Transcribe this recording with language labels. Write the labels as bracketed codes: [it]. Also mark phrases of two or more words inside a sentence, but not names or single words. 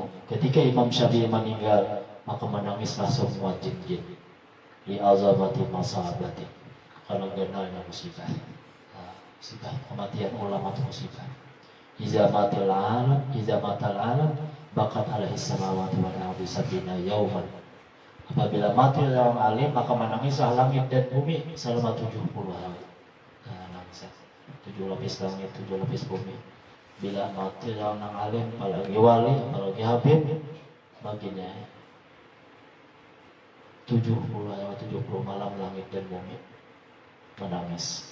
[id] Ketika Imam Syafi'i meninggal, maka menangislah semua jin-jin. [ar] لعظمة مصابته. [id] Karena genarnya musibah. Musibah kematian ulama itu musibah. [ar] إذا مات العالم بكت عليه السماوات والأرض سبعين يوما. [id] Apabila mati orang alim, maka menangislah langit dan bumi selama 70 hari. Nah, nangis 7 lapis langit, 7 lapis bumi. Bila mati orang alim, apalagi wali, apalagi habib, baginya 70 malam langit dan bumi menangis.